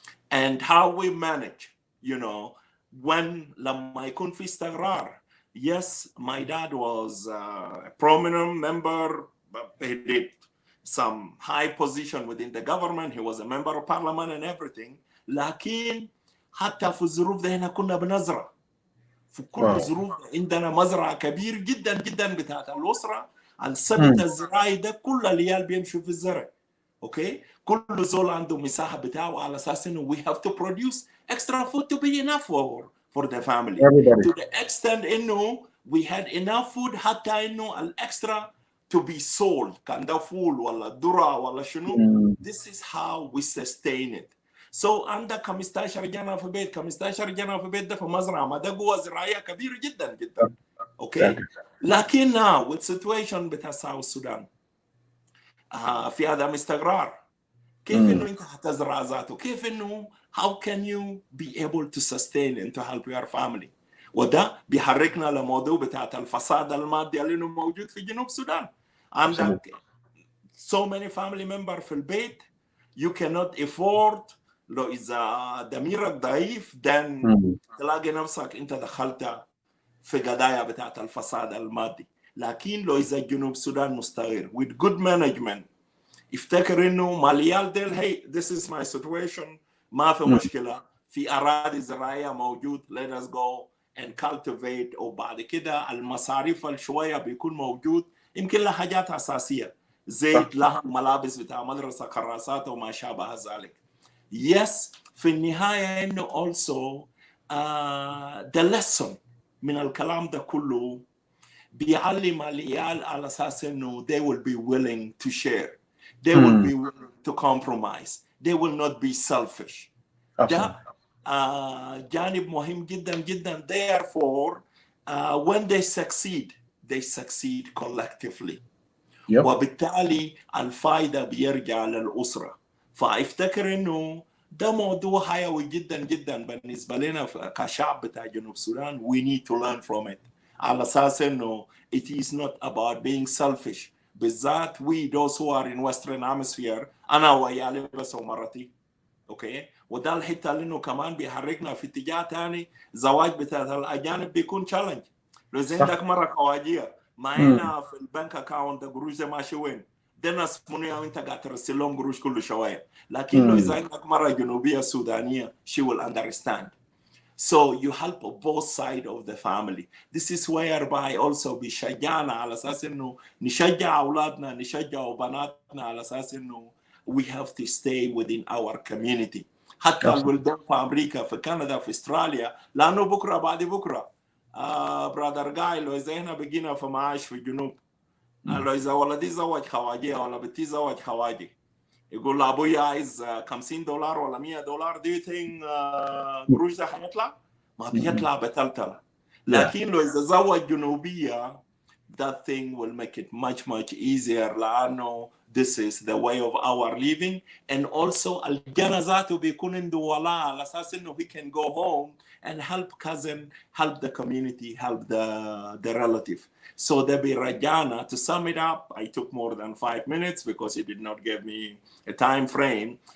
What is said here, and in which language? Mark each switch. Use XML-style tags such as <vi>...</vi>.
<en>And how we manage, you know, when</en> <ar>لما يكون في استقرار.</ar> <en>Yes, my dad was a prominent member, but he did some high position within the government. He was a member of parliament and everything.</en> <ar>لكن حتى في الظروف ده هنا كنا بنزرع. في كل الظروف عندنا مزرعة كبير جدا جدا بتاعت الأسرة. السبت الزراعي ده كل العيال بيمشوا في الزرع. اوكي؟ كل زول عنده مساحة بتاعه على أساس إنه</ar> <en>we have to produce extra food to be enough for the family. Everybody. To the extent إنه we had enough food</en> <ar>حتى إنه الأكسترا</ar> <en>to be sold.</en> <ar>كان ده فول ولا ذرة ولا شنو.</ar> <en>This is how we sustain it.</en> <ar>So عندك 15 جنة في بيت, 15 جنة في بيت ده في مزرعة, ما ده قوة زراعية كبيرة جدا جدا. اوكي. لكن</ar> <en>now with situation</en> <ar>بتاع ساوث السودان في عدم استقرار. كيف انه انت حتزرع ذاته؟ كيف انه</ar> <en>how can you be able to sustain and to help your family؟</en> <ar>وده بيحركنا لموضوع بتاعت الفساد المادي اللي موجود في جنوب السودان.</ar> <en>عندك so many family members</en> <ar>في البيت,</ar> <en>you cannot afford.</en> <ar>لو إذا ضميرك ضعيف then تلاقي نفسك أنت دخلت في قضايا بتاعت الفساد المادي. لكن لو إذا جنوب السودان مستقر</ar> <en>with good management,</en> <ar>افتكر إنه ماليال ديل</ar> <en>hey this is my situation,</en> <ar>ما في مشكلة, في أراضي زراعية موجود,</ar> <en>let us go and cultivate.</en> <ar>وبعد كده المصاريف الشوية بيكون موجود, يمكن لها حاجات أساسية زيت, لها ملابس بتاع مدرسة, كراسات وما شابه ذلك.</ar> <en>Yes, في النهاية إنه also the lesson</en> <ar>من الكلام ده كله بيعلم العيال على أساس إنه</ar> <en>they will be willing to share, they will be willing to compromise, they will not be selfish.</en> <ar>ده جانب مهم جدا جدا.</ar> <en>Therefore, when they succeed collectively.</en> <ar>وبالتالي الفائدة بيرجع للأسرة. فافتكر انه ده موضوع حيوي جدا جدا بالنسبه لنا كشعب بتاع جنوب السودان.</ar> <en>we need to learn from it</en> <ar>على اساس انه</ar> <en>it is not about being selfish. بالذات we those who are in western hemisphere,</en> <ar>انا وعيالي بس ومرتي. اوكي. وده الحته اللي انه كمان بيحركنا في اتجاه ثاني. زواج بتاع الاجانب بيكون تشالنج. لو عندك مره خواجيه ما هنا في البنك اكاونت قروش ده ماشي وين؟ ده ناس منو انت قاعد ترسل لهم قروش كل شويه. لكن لو اذا عندك مره جنوبيه سودانيه</ar> <en>she will understand. So you help both sides of the family. This is whereby also</en> <ar>بيشجعنا على اساس انه</ar> <en>نشجع اولادنا, نشجع بناتنا على اساس انه we have to stay within our community.</en> <ar>حتى الولدان في امريكا, في كندا, في استراليا, لانه بكره بعد بكره برادر جاي لو اذا هنا بقينا في معاش في الجنوب, لو اذا ولدي زوج خواجه ولا بنتي زوج خواجه, يقول لابويا عايز $50 ولا $100,</ar> <en>do you think</en> <ar>قروش ده هيطلع؟ ما بيطلع بتلتله. لكن لو اذا زوج جنوبيه</ar> <en>that thing will make it much, much easier. لأنه this is the way of our living. And also,</en> <ar>الجنازات بيكون عنده ولاء على أساس إنه</ar> <en>he can go home and help cousin, help the community, help the relative. So the Birajana, to sum it up, I took more than 5 minutes because he did not give me a time frame.</en>